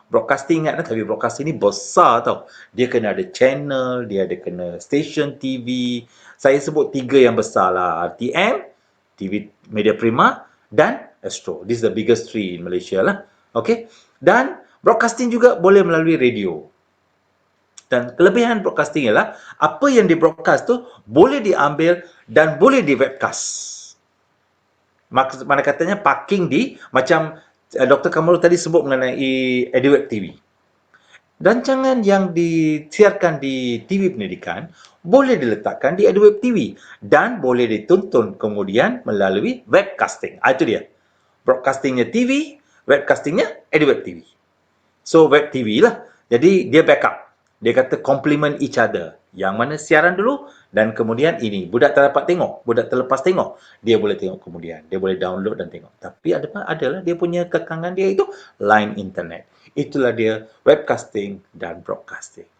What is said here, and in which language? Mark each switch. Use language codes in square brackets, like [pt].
[ms] Broadcasting ingat tapi broadcasting ni besar tau. Dia kena ada channel, dia ada kena stesen TV. Saya sebut 3 yang besar lah. RTM, TV Media Prima dan Astro. [en] This is the biggest 3 in Malaysia lah. [ms] Okay. Dan broadcasting juga boleh melalui radio. Dan kelebihan broadcasting ialah apa yang di broadcast tu boleh diambil dan boleh di webcast. Mana katanya parking di macam Dr. Kamarul tadi sebut mengenai EduWeb TV. Rancangan yang disiarkan di TV pendidikan boleh diletakkan di EduWeb TV dan boleh ditonton kemudian melalui webcasting. Itu dia. Broadcastingnya TV, webcastingnya EduWeb TV. [en] So web TV lah. [ms] Jadi dia backup. Dia kata [en] complement each other. [ms] Yang mana siaran dulu dan kemudian ini. Budak tak dapat tengok. Budak terlepas tengok. Dia boleh tengok kemudian. Dia boleh download dan tengok. Tapi adalah dia punya kekangan dia itu line internet. Itulah dia webcasting dan broadcasting.